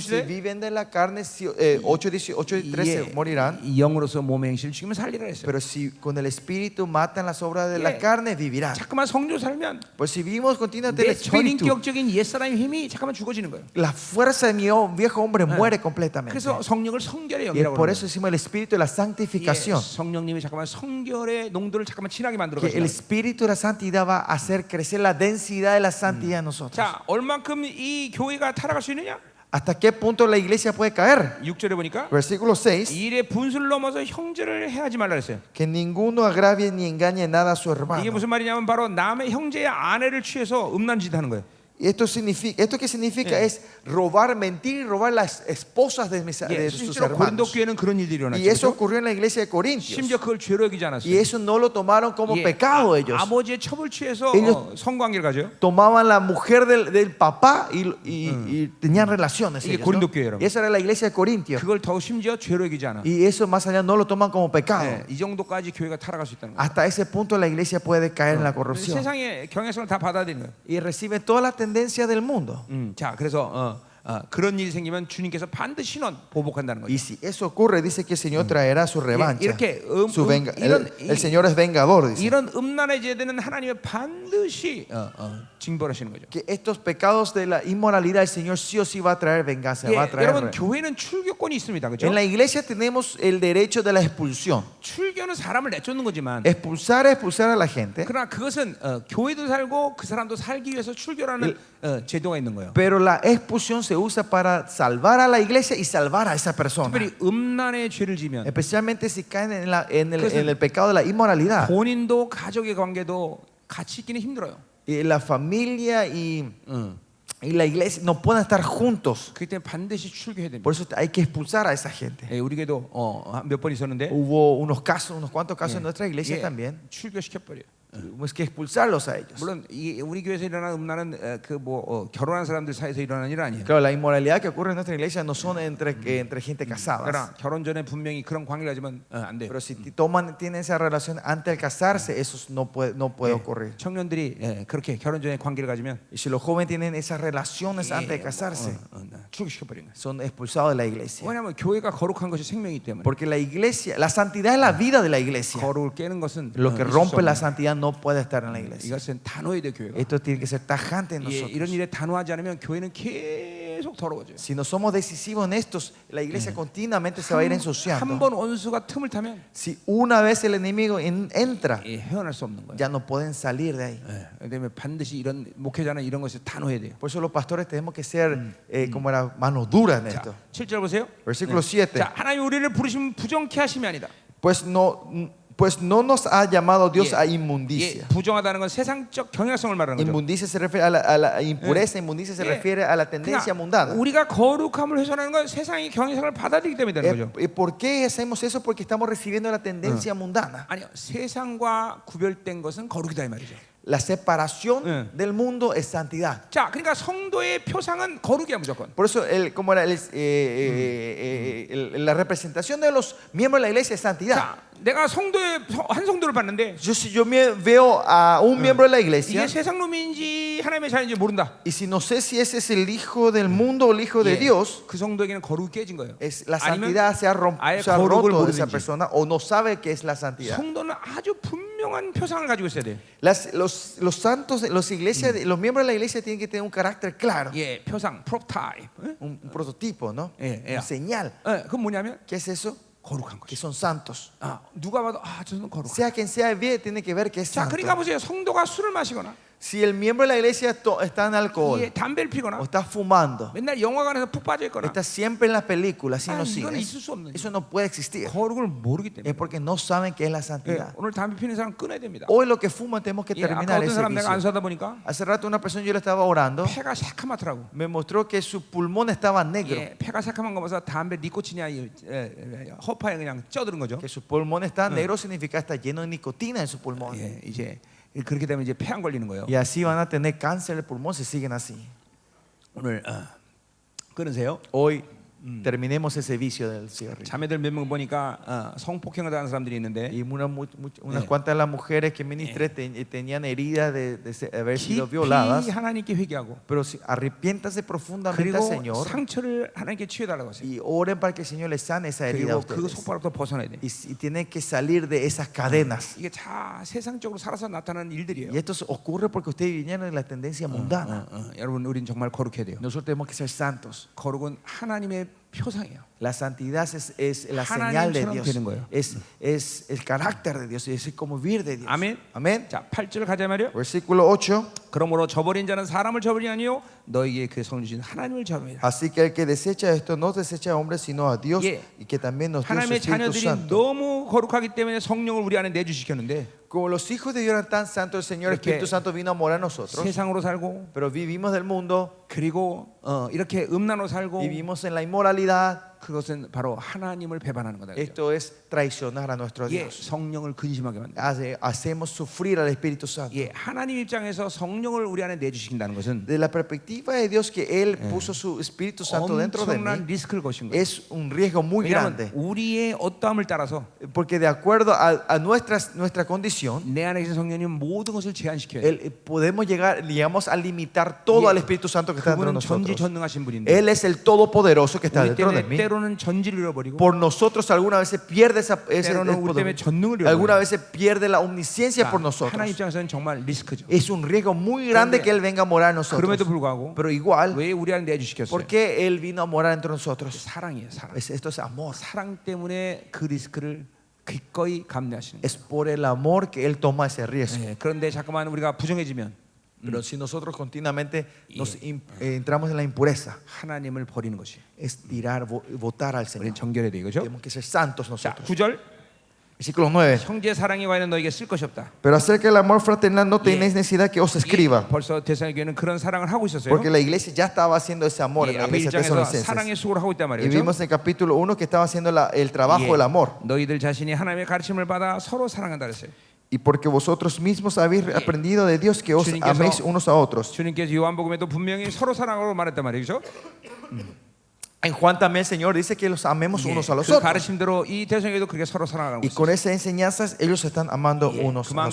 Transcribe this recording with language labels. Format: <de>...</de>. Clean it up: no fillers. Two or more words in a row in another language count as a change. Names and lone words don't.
<es>Si</es> <ko>것이되</ko> <es>viven de la carne, 8:13 morirán.</es> <ko>이 영으로서 몸의 행실을 죽이면 살리라 했어요.</ko> <es>Pero si con el espíritu matan las obras de la carne, vivirán.</es> <ko>잠깐만 성조 살면</ko> <es>Pues si vivimos continuamente el</es> <ko>내</ko> <es>espíritu,</es> <ko>전인격적인 옛사람의 힘이 잠깐만 죽어지는 거예요.</ko> <es>la fuerza de mi viejo hombre muere completamente.</es> <ko>그래서 성령을 성결의</ko> <es>Y</es> <ko>영이라고</ko> <es>por</es> <ko>그래요.</ko> <es>eso decimos el espíritu de la santificación.</es> <ko>성령님이 잠깐만 성결의 농도를 잠깐만 진하게 만들어</ko> <es>Que el</es> <ko>가시는.</ko> <es>espíritu de la santidad va a hacer crecer la densidad de la santidad en nosotros.</es> <ko>자, 얼만큼 이 교회가 타락할 수 있느냐?</ko> <es>¿Hasta qué punto la iglesia puede caer?</es> <ko>6절에 보니까</ko> <es>Versículo 6.</es> <ko>일의 분수를 넘어서 형제를 해하지 말라 그랬어요.</ko> <es>Que ninguno agravie ni engañe nada a su</es> <ko>이게</ko> <es>hermano.</es> <ko>무슨 말이냐면 바로 남의 형제의 아내를 취해서 음란짓 하는 거예요.</ko> <es>Esto que significa es robar, mentir y robar las esposas de sus</es> <ko>실제로 고린도</ko> <es>hermanos.</es> <ko>교회는 그런 일들이 일어났죠.</ko> <es>Y eso</es> <ko>그렇죠?</ko> <es>ocurrió en la iglesia de Corintios.</es> <ko>심지어 그걸 죄로 여기지 않았어요.</ko> <es>Y eso no lo tomaron como pecado ellos.</es> <ko>아버지의 첩을 취해서</ko> <es>Ellos-</es> <ko>성관계를 가져요.</ko> <es>Tomaban la mujer del papá y tenían relaciones.</es> <ko>이게</ko> <es>ellos,</es> <ko>고린도</ko> <es>¿no?</es> <ko>교회라고.</ko> <es>Y esa era la iglesia de Corintios.</es> <ko>그걸 더 심지어 죄로 여기지 않아.</ko> <es>Y eso más allá no lo toman como pecado.</es> <ko>이 정도까지 교회가 타락할 수 있다는 거예요.</ko> <es>Hasta ese punto la iglesia puede caer en la corrupción.</es> <ko>세상의 경향성을 다 받아들이는 거예요.</ko> <es>Y recibe toda la tendencia del mundo.</es> <ko>자, 그래서 그런 일이 생기면 주님께서 반드시 신원 보복한다는 거죠.</ko> <es>Y si eso ocurre, dice que el Señor traerá su revancha.</es> <ko>이렇게</ko> <es>El Señor es vengador, dice.</es> <ko>이런 음란의 죄들은 하나님이 반드시 징벌하시는 거죠.</ko> <es>Que estos pecados de la inmoralidad, el Señor sí o sí va a traer venganza. Va a traer.</es> <ko>여러분 교회는 출교권이 있습니다, 그렇죠?</ko> <es>En la iglesia tenemos el derecho de la expulsión.</es> <ko>출교는 사람을 내쫓는 거지만,</ko> <es>Expulsar es expulsar a la gente.</es> <ko>그러나 그것은 교회도 살고 그 사람도 살기 위해서 출교라는 제도가 있는 거예요.</ko> <es>Pero la expulsión se usa para salvar a la iglesia y salvar a esa persona.</es> <ko>특별히 음란의 죄를 지면</ko> <es>Especialmente si caen en el pecado de la inmoralidad.</es> <ko>본인도 가족의 관계도 같이 있기는 힘들어요.</ko> <es>Y la familia y la iglesia no pueden estar juntos.</es> <ko>그렇기 때문에 반드시 출교해야 됩니다.</ko> <es>Por eso hay que expulsar a esa gente.</es> <ko>우리 교회도 몇 번 있었는데</ko> <es>Hubo unos cuantos casos en nuestra iglesia también.</es> <ko>출교시켜버려요.</ko> <es>Tuvimos que expulsarlos a ellos.</es> <ko>물론 우리 교회에서 일어나는 음란은 결혼한 사람들 사이에서 일어나는 일 아니에요.</ko> <es>Claro, la inmoralidad que ocurre en nuestra iglesia no son entre gente casada.</es> <ko>그러나 결혼 전에 분명히 그런 관계를 가지면 안 돼요.</ko> <es>Pero si tienen esa relación antes de casarse, eso no puede ocurrir.</es> <ko>청년들이 그렇게 결혼 전에 관계를 가지면</ko> <es>Y si los jóvenes tienen esas relaciones antes de casarse,</es> <ko>출교시켜버리는 거예요.</ko> <es>son expulsados de la iglesia.</es> <ko>왜냐하면 교회가 거룩한 것이 생명이기 때문에.</ko> <es>Porque la iglesia, la santidad es la vida de la iglesia.</es> <ko>거룩을 깨는 것은</ko> <es>Lo que rompe la santidad no puede estar en la iglesia.</es> <ko>이것은 단호해야 돼 교회가.</ko> <es>Esto tiene que ser tajante en</es> <ko>이런</ko> <es>nosotros.</es> <ko>일에 단호하지 않으면 교회는 계속 더러워져요.</ko> <es>Si no somos decisivos en estos, la iglesia continuamente se va a ir ensuciando.</es> <ko>한번 원수가 틈을 타면</ko> <es>Si una vez el enemigo entra,</es> <ko>헤어날 수 없는 거예요.</ko> <es>ya no pueden salir de ahí.</es> <ko>그다음에 반드시 이런 목회자는 이런 것에 단호해야 돼요.</ko> <es>Por eso los pastores tenemos que ser como era mano dura en</es> <ko>자,</ko> <es>esto.</es> <ko>7절 보세요.</ko> <es>Versículo 7.</es> <ko>자, 하나님 우리를 부르시면 부정케 하심이 아니다.</ko> <es>Pues no nos ha llamado Dios a</es> <ko>예,</ko> <es>inmundicia.</es> <ko>부정하다는 건 세상적 경향성을 말하는 거죠.</ko> <es>Inmundicia se refiere a la impureza, inmundicia se refiere a la tendencia mundana.</es> <ko>우리가 거룩함을 훼손하는 건 세상의 경향성을 받아들이기 때문에 되는 거죠.</ko> <es>¿Por qué hacemos eso? Porque estamos recibiendo la tendencia mundana.</es> <ko>아니요, 세상과 구별된 것은 거룩이다 이 말이죠.</ko> <es>La separación del mundo es santidad.</es> <ko>자, 그러니까 성도의 표상은 거룩이야 무조건.</ko> <es>Por eso, como era la representación de los miembros de la iglesia es santidad.</es> <ko>자, 내가 한 성도를 봤는데</ko> <es>Si yo veo a un miembro de la iglesia</es> <ko>이게 세상 놈인지 하나님의 자녀인지 모른다.</ko> <es>y si no sé si ese es el hijo del mundo o el hijo de</es> <ko>예,</ko> <es>Dios,</es> <ko>그 성도에게는 거룩이 깨진 거예요.</ko> <es>la</es> <ko>아니면</ko> <es>santidad se ha</es> <ko>아예</ko> <es>roto</es> <ko>거룩을</ko> <es>de esa</es> <ko>모르는지.</ko> <es>persona o no sabe qué es la santidad.</es> <ko>성도는 아주 분명한 표상을 가지고 있어야 돼.</ko> <es>Los santos, los iglesias, los miembros de la iglesia tienen que tener un carácter claro,</es> <ko>예, 표상, 프로타입.</ko> <es>un prototipo, ¿no?</es> <ko>예.</ko> <es>Una señal.</es> <ko>그건 뭐냐면</ko> <es>¿Qué es eso?</es> <ko>거룩한</ko> <es>Que</es> <ko>거죠.</ko> <es>son santos.</es> <ko>누가 봐도 저는 거룩한.</ko> <es>Sea quien sea bien, tiene que ver que es</es> <ko>자,</ko> <es>santo.</es> <ko>그러니까 보세요. 성도가 술을 마시거나</ko> <es>Si el miembro de la iglesia está en alcohol</es> <ko>담배를 피거나</ko> <es>o está fumando,</es> <ko>맨날 영화관에서 푹 빠져 있거나</ko> <es>está siempre en las películas, sin los</es> <ko>이거는</ko> <es>cines,</es> <ko>있을 수 없는</ko> <es>eso no puede existir.</es> <ko>거룩을 모르기</ko> <es>Es</es> <ko>때문에.</ko> <es>porque no saben qué es la</es> <ko>예,</ko> <es>santidad.</es> <ko>오늘 담배 피는 사람 끊어야 됩니다.</ko> <es>Hoy lo que fuman tenemos que</es> <ko>예, 아까</ko> <es>terminar</es> <ko>어떤</ko> <es>ese</es> <ko>사람 내가</ko> <es>vicio.</es> <ko>안수하다 보니까</ko> <es>Hace rato una persona yo le estaba orando,</es> <ko>폐가 새카맣더라고.</ko> <es>me mostró que su pulmón estaba negro,</es> <ko>예, 폐가 새카만 거 봐서 담배 니코틴이야 허파에 그냥 쪄드는 거죠.</ko> <es>que su pulmón está negro significa está lleno de nicotina en su pulmón.</es> <ko>예, 이제 그렇게 되면 이제 폐 안 걸리는 거예요.</ko> <es>Y así van a tener cáncer del pulmón si siguen así.</es> <ko>오늘 끊으세요.</ko> <es>Hoy terminemos ese vicio del cigarrillo.</es> <ko>자매들 몇 명 보니까 성폭행을 당한 사람들이 있는데</ko> <es>Y unas cuantas de las mujeres que ministré tenían heridas de haber sido violadas.</es> <ko>깊이 하나님께 회개하고</ko> <es>Pero arrepiéntase profundamente al</es> <ko>그리고</ko> <es>Señor</es> <ko>상처를 하나님께 치유해달라고 하세요.</ko> <es>y oren para que el Señor les sane esa herida a</es> <ko>그리고 그</ko> <es>ustedes.</es> <ko>속박으로부터 벗어나야 돼.</ko> <es>Y tienen que salir de esas cadenas.</es> <ko>이게 다 세상적으로 살아서 나타나는 일들이에요.</ko> <es>Y esto ocurre porque ustedes vinieron de la tendencia mundana.</es> <ko>여러분, 우린 정말 거룩해야 돼요.</ko> <es>Nosotros tenemos que ser santos.</es> <ko>거룩은 하나님의 표상이에요.</ko> <es>La santidad es la señal de</es> <ko>하나님처럼</ko> <es>Dios.</es> <ko>되는 거예요.</ko> <es>Es el carácter de Dios. Es como vivir de Dios.</es> <ko>아멘.</ko> <es>Amén.</es> <ko>자, 8절 가자 말이요.</ko> <es>Versículo 8.</es> <ko>그러므로 저버린 자는 사람을 저버리니 아니요 너에게 그 성령 주신 하나님을 저버리라.</ko> <es>Así que el que desecha esto no desecha a hombres sino a Dios</es> <ko>예.</ko> <es>y que también nos dio su</es> <ko>하나님의</ko> <es>Espíritu</es> <ko>자녀들이</ko> <es>Santo.</es> <ko>너무 거룩하기 때문에 성령을 우리 안에 내주시켰는데</ko> <es>Como los hijos de Dios eran tan santos, el Señor</es> <ko>이렇게</ko> <es>Espíritu Santo vino a morar en nosotros.</es> <ko>세상으로 살고</ko> <es>Pero vivimos del mundo,</es> <ko>그리고 이렇게 음란으로 살고</ko> <es>vivimos en la inmoralidad.</es> <ko>그것은 바로 하나님을 배반하는 거다. 그렇죠?</ko> <es>Esto es traicionar a nuestro</es> <ko>예,</ko> <es>Dios.</es> <ko>성령을 근심하게 만다.</ko> <es>Hacemos sufrir al Espíritu Santo.</es> <ko>예, 하나님 입장에서 성령을 우리 안에 내주신다는 것은</ko> <es>De la perspectiva de Dios que Él puso su Espíritu Santo dentro de</es> <ko>엄청난</ko> <es>mí,</es> <ko>리스크를 거신 거예요.</ko> <es>es un riesgo muy</es> <ko>왜냐하면</ko> <es>grande.</es> <ko>우리의 어떠함을 따라서</ko> <es>Porque de acuerdo a nuestra condición,</es> <ko>내 안에 계신 성령이 모든 것을 제한시켜야 돼요.</ko> <es>llegamos a limitar todo</es> <ko>예,</ko> <es>al Espíritu Santo que está dentro de</es> <ko>그분은</ko> <es>nosotros.</es> <ko>전지전능하신 분인데</ko> <es>Él es el Todopoderoso que está</es> <ko>우리</ko> <es>dentro de</es> <ko>때문에</ko> <es>mí.</es> <ko>때로는 전지를 잃어버리고</ko> <es>Por nosotros alguna vez se pierde ese</es> <ko>때로는 우리 때문에</ko> <es>poder.</es> <ko>전능을</ko> <es>Alguna</es> <ko>잃어버려요.</ko> <es>vez se pierde la omnisciencia por</es> <ko>하나님</ko> <es>nosotros.</es> <ko>입장에서는 정말 리스크죠.</ko> <es>Es un riesgo muy grande que Él venga a morar en</es> <ko>그럼에도</ko> <es>nosotros.</es> <ko>불구하고</ko> <es>Pero igual,</es> <ko>왜 우리 안에 내주시켰어요?</ko> <es>¿por qué Él vino a morar entre nosotros?</es> <ko>사랑이에요, 사랑.</ko> <es>Esto es amor.</es> <ko>사랑 때문에 그 리스크를 기꺼이 감내하시는 거예요.</ko> <es>Es por el amor que Él toma ese riesgo.</es> <ko>예, 그런데 잠깐만 우리가 부정해지면</ko> <es>Pero si nosotros continuamente entramos en la impureza,</es> <ko>하나님을 버리는 것이.</ko> <es>es votar al</es> <ko>우리는</ko> <es>Señor.</es> <ko>정결해야 돼, 그죠?</ko> <es>Tenemos que ser santos</es> <ko>자,</ko> <es>nosotros.</es> <ko>9절.</ko> <es>Versículo 9.</es> <ko>형제 사랑이 와는 너에게 쓸 것이 없다.</ko> <es>Pero acerca del amor fraternal no tenéis necesidad que os escriba.</es> <ko>벌써 데살로니가는 그런 사랑을 하고 있었어요.</ko> <es>Porque la iglesia ya estaba haciendo ese amor en</es> <ko>예,</ko> <es>la</es> <ko>앞에</ko> <es>iglesia</es> <ko>1장에서</ko> <es>tesalonicenses.</es> <ko>사랑의 수고를 하고 있단</ko> <es>Y</es> <ko>말이에요.</ko> <es>vimos en el capítulo 1 que estaba haciendo el trabajo</es> <ko>예,</ko> <es>del amor.</es> <ko>너희들 자신이 하나님의 가르침을 받아 서로 사랑한다 그랬어요.</ko> <es>Y porque vosotros mismos habéis aprendido de Dios que os</es> <ko>주님께서-</ko> <es>améis unos a otros.</es> <ko>주님께서 요한복음에도 분명히 서로 사랑하라고 말했단 말이죠.</ko> <es>En Juan también el Señor dice que los amemos unos a los</es> <ko>그</ko> <es>otros.</es> <ko>가르침대로 이 대성에도 그렇게 서로 사랑하는</ko> <es>Y</es> <ko>거예요.</ko> <es>con esas enseñanzas ellos se están amando unos a los</es>